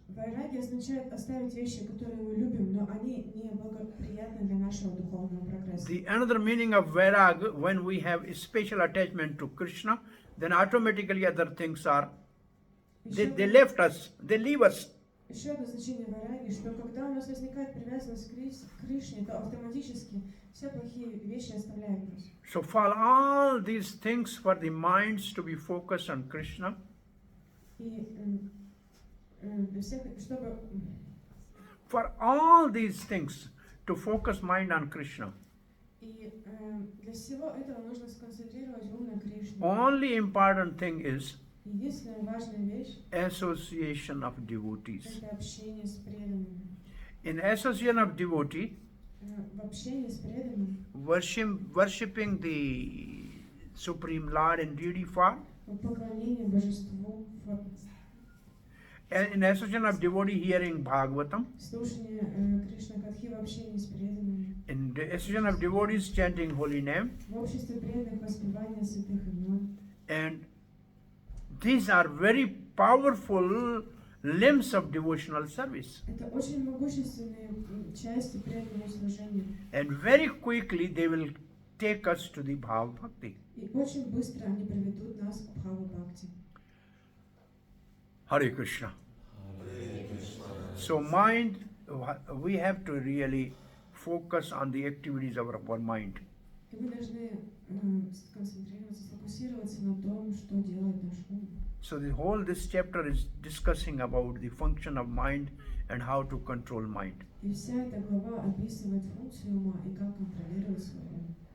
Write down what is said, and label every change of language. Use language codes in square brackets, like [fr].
[ru] Вайраги означает оставить вещи, которые мы любим, но они не благоприятны для нашего духовного прогресса. [en] The another meaning of vairag, when we have a special attachment to Krishna, then automatically other things are, they left us, they leave us. [ru] Еще одно значение вайраги, что когда у нас возникает привязанность к Кришне, то автоматически все плохие вещи оставляют нас. [en] So for all these things, for the minds to be focused on Krishna, [ru] И для всех, чтобы [en] for all these things to focus mind on Krishna, [ru] и для всего этого нужно сконцентрировать ум на Кришне. [en] only important thing is [ru] Единственная важная вещь [en] association of devotees. [ru] — это общение с преданными. [en] In association of devotee, [ru] В общении с преданными, [en] worshipping the Supreme Lord in duty form, [ru] в поклонении Божеству, [en] and in association of devotee hearing Bhagvatam, [ru] в слушании Кришна Катхи, в общении с преданными, [en] in the association of devotees chanting holy name, [ru] в обществе преданных воспевания святых имен. [en] and these are very powerful limbs of devotional service. [ru] Это очень могущественные части преданного служения. [en] And very quickly they will take us to the Bhava Bhakti. [ru] И очень быстро они приведут нас к Бхава Бхакти. [en] Hare Krishna. So mind, we have to really focus on the activities of our mind. [ru] И мы должны сконцентрироваться, сфокусироваться на том, что делает наш ум. [en] So this chapter is discussing about the function of mind and how to control mind. [ru] И вся эта глава описывает функцию ума и как контролировать свой ум.